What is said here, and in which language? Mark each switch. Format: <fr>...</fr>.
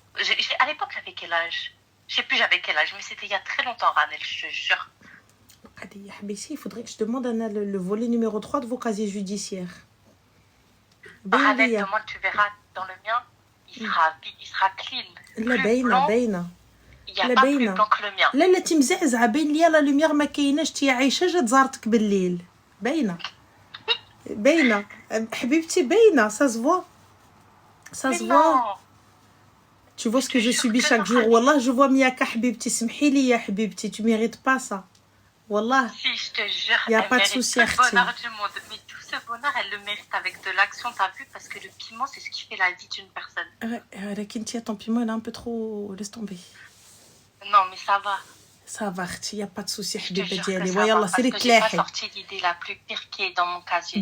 <fr>À l'époque, j'avais quel âge? Je sais plus j'avais quel âge, mais c'était il y a très longtemps, Ranel, je te jure. Il faudrait que je demande le volet numéro 3 de vos casiers judiciaires. Ranel, demande, tu verras, dans le mien, il sera clean. La baina. Il n'y a pas plus blanc que le mien.</fr> <ar>لا انت مزعزعه باين ليا لا لوميير ما كايناش تي عايشه جات زارتك بالليل باينه حبيبتي باينه</ar> <fr>ça se voit tu vois ce que je subis chaque jour</fr> <ar>والله</ar> <fr>je vois Miaka</fr> <ar>حبيبتي سمحي لي يا حبيبتي</ar> <fr>tu mérites pas ça</fr> <ar>والله</ar> <fr>si je te jure il y a pas de souci le bonheur du monde mais tout ce bonheur elle le mérite avec de l'action t'as vu parce que le piment c'est ce qui fait la vie d'une personne</fr> <ar>لكن انت</ar> <fr>ton piment il est un peu trop laisse tomber. Non, mais ça va. Ça va, il n'y a pas de souci,</fr> <ar>حبيبة ديالي.</ar> <fr>Parce que j'ai pas sorti l'idée la plus pire qui est dans mon casier.</fr>